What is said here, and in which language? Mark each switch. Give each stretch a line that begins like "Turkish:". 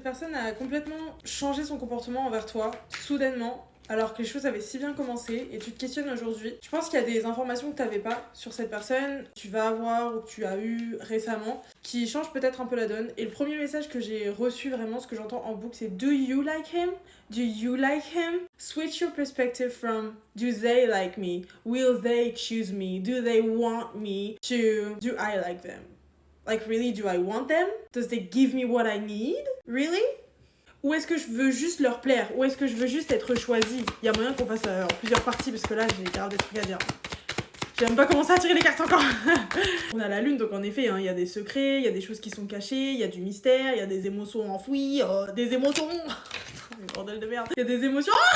French: personne a complètement changé son comportement envers toi, soudainement, alors que les choses avaient si bien commencé et tu te questionnes aujourd'hui. Je pense qu'il y a des informations que tu n'avais pas sur cette personne, que tu vas avoir ou que tu as eu récemment, qui changent peut-être un peu la donne. Et le premier message que j'ai reçu vraiment, ce que j'entends en boucle, c'est
English: Do you like him? Do you like him? Switch your perspective from Do they like me? Will they choose me? Do they want me? To Do I like them? Like really, do I want them? Does they give me what I need? Really?
French: Ou est-ce que je veux juste leur plaire? Ou est-ce que je veux juste être choisie? Il y a moyen qu'on fasse en plusieurs parties parce que là j'ai grave des trucs à dire. J'ai même pas commencé à tirer les cartes encore. On a la lune, donc en effet, il y a des secrets, il y a des choses qui sont cachées, il y a du mystère, il y a des émotions enfouies, des émotions. Bordel de merde. Il y a des émotions.